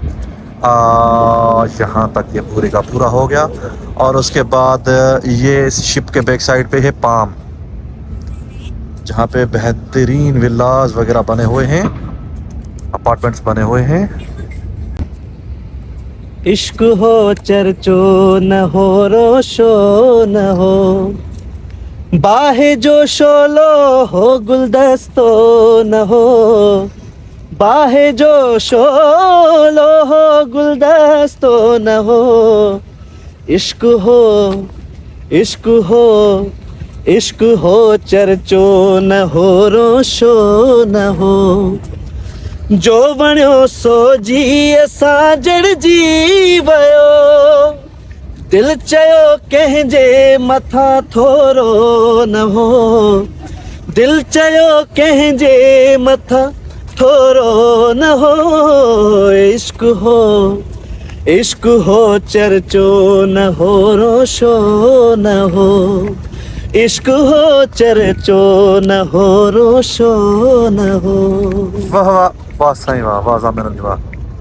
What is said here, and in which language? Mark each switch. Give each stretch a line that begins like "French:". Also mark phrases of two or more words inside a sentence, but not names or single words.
Hindi: यहाँ तक ये पूरे का पूरा हो गया। और उसके बाद ये शिप के बैक साइड पे है पाम, जहाँ पे बेहतरीन विलाज वगैरह बने हुए हैं, अपार्टमेंट्स बने हुए हैं।
Sindhi: इश्क हो चर्चो न हो रोशो न हो, बाहे जो शोलो हो गुलदस्तो न हो, बाहे जो शोलो हो गुलदस्तो न हो। इश्क हो, इश्क हो, इश्क हो चर्चो न हो रोशो न हो, जो बणियो सो जी असां जड़ जी वयो, दिल चयो कंहिंजे मथां थोरो न हो, दिल चयो कंहिंजे मथां थोरो न हो। इश्क हो, इश्क हो चर्चो न हो रोशो न हो, इश्क हो चर्चो न हो रोशो न हो। वाह वाह वाह साईं, वाह वाह जामिर अली वाह।